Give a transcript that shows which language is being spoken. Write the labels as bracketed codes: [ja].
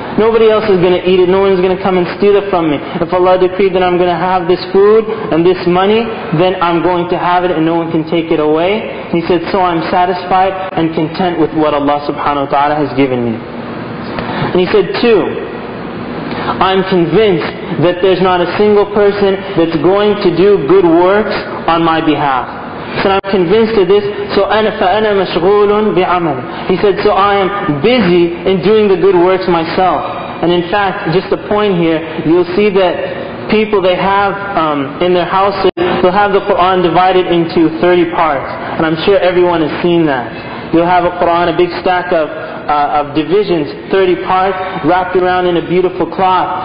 [en] Nobody else is going to eat it. No one is going to come and steal it from me. If Allah decreed that I'm going to have this food and this money, then I'm going to have it and no one can take it away. He said, so I'm satisfied and content with what Allah subhanahu wa ta'ala has given me. And he said, two, I'm convinced that there's not a single person that's going to do good works on my behalf. So I'm convinced of this. So [ar] فَأَنَا مَشْغُولٌ بِعَمَلٍ. [en] He said, so I am busy in doing the good works myself. And in fact, just a point here, you'll see that people, they have in their houses, they'll have the Quran divided into 30 parts. And I'm sure everyone has seen that. You'll have a Quran, a big stack of divisions, 30 parts, wrapped around in a beautiful cloth.